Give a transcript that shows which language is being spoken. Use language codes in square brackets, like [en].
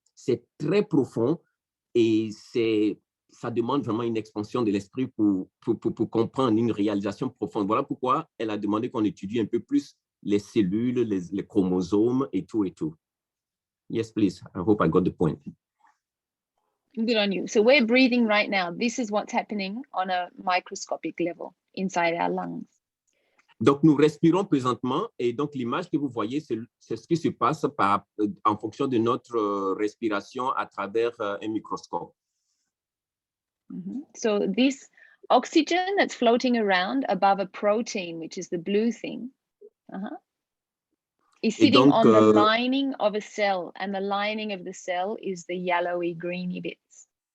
[fr] C'est très profond et ça demande vraiment une expansion de l'esprit pour comprendre une réalisation profonde. Voilà pourquoi elle a demandé qu'on étudie un peu plus les cellules, les chromosomes et tout et tout. [en] Yes, please. I hope I got the point. Good on you. So we're breathing right now. This is what's happening on a microscopic level inside our lungs. [fr] Donc, nous respirons présentement et donc l'image que vous voyez, c'est ce qui se passe en fonction de notre respiration à travers un microscope. [en] So this oxygen that's floating around above a protein, which is the blue thing, is sitting [fr] donc, [en] on the lining of a cell, and the lining of the cell is the yellowy, greeny bits.